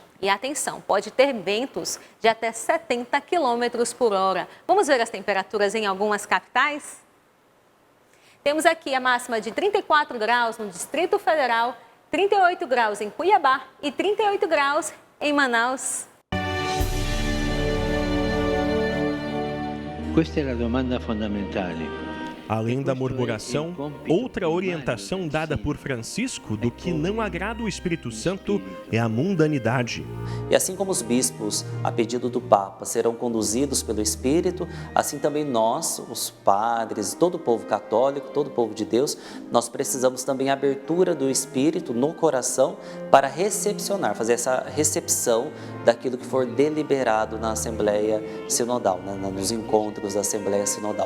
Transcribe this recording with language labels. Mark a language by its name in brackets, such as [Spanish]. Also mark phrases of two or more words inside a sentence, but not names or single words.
[Portuguese] E atenção, pode ter ventos de até 70 km por hora. Vamos ver as temperaturas em algumas capitais? Temos aqui a máxima de 34 graus no Distrito Federal, 38 graus em Cuiabá e 38 graus em Manaus. [Italian] Questa è la domanda fondamentale. [Portuguese] Além da murmuração, outra orientação dada por Francisco do que não agrada o Espírito Santo é a mundanidade. E assim como os bispos, a pedido do Papa, serão conduzidos pelo Espírito, assim também nós, os padres, todo o povo católico, todo o povo de Deus, nós precisamos também a abertura do Espírito no coração para recepcionar, fazer essa recepção daquilo que for deliberado na Assembleia Sinodal, nos encontros da Assembleia Sinodal.